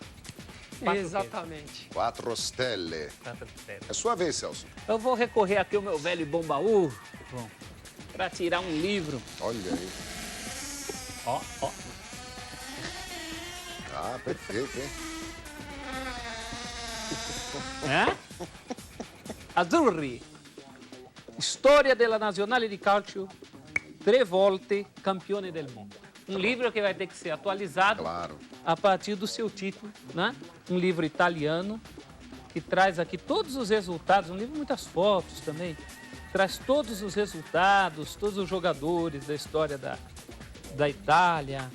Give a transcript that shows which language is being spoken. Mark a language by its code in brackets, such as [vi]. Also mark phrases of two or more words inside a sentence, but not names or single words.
[pt] 4 Exatamente. [it] 4 stelle. [pt] queijos, 4 estrelas. É sua vez, Celso. Eu vou recorrer aqui ao meu velho e bom baú, João, para tirar um livro. Olha aí. Ó, ó. Ah, perfeito, hein? [it] Azzurri. Storia della Nazionale di Calcio, 3 volte campione del mondo. [pt] Um livro que vai ter que ser atualizado Claro. a partir do seu título, né? Um livro italiano que traz aqui todos os resultados, um livro com muitas fotos também, traz todos os resultados, todos os jogadores da história da Itália.